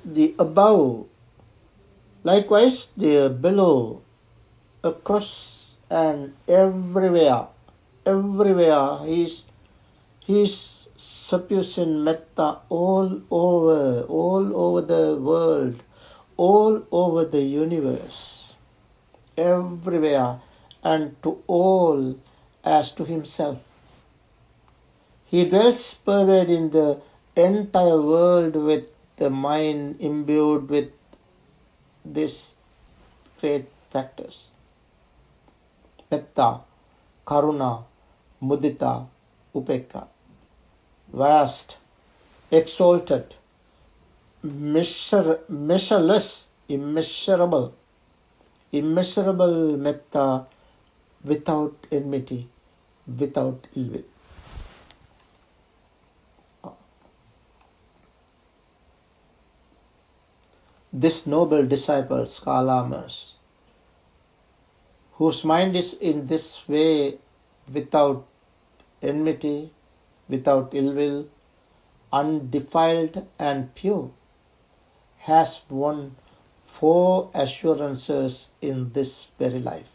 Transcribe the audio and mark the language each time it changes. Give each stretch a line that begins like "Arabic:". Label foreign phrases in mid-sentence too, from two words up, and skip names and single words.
English: the above, likewise the below, across and everywhere he is sufficient metta all over the world, all over the universe, everywhere, and to all as to himself. He dwells pervaded in the entire world with the mind imbued with this great practice.
Pali: Metta, karuna, mudita, upekkha.
English: Vast, exalted, measureless, immeasurable metta, without enmity, without ill will. This noble disciples, Kalamas, whose mind is in this way, without enmity, without ill will, undefiled and pure, has won 4 assurances in this very life.